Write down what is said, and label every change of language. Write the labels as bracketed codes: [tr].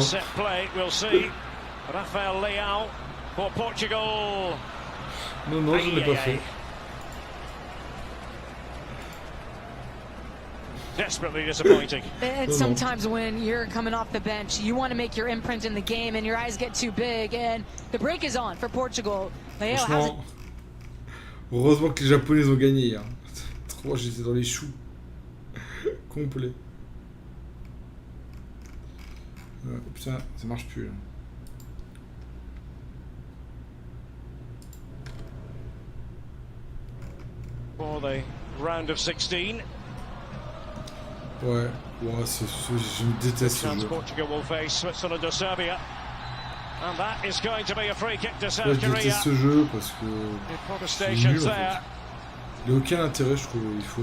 [en] Set play, we'll see. Rafael Leao for Portugal. [fr] Non, je ne l'ai pas fait. [en] Desperately disappointing. And sometimes when you're coming off the bench, you want to make your imprint in the game, and your eyes get too big. And the break is on for Portugal. [fr] Franchement, heureusement que les Japonais ont gagné hier. Trop, j'étais dans les choux. Complet. Putain, ça marche plus là. [en] For the round of 16. [fr] Ouais, je me déteste ce jeu. [en] Portugal will face Switzerland or Serbia. And that is going to be a free kick to South [fr] Je déteste ce jeu parce que c'est nul en fait. Il n'y a aucun intérêt, je trouve. Il faut.